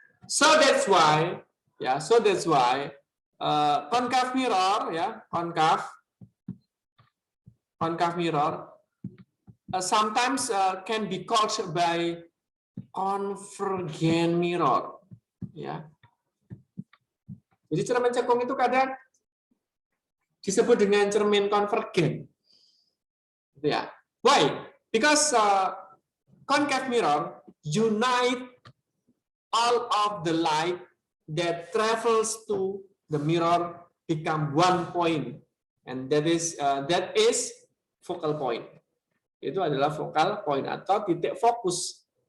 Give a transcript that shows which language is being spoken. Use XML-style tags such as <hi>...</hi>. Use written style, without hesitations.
<en>So that's why concave mirror ya, concave mirror sometimes can be called by convergent mirror ya.</en> <id>Jadi cermin cekung itu kadang disebut dengan cermin konvergen.</id> <en>Ya. Why? Because concave mirror unite all of the light that travels to the mirror become one point, and that is focal point.</en> <id>Itu adalah focal point atau titik fokus.</id>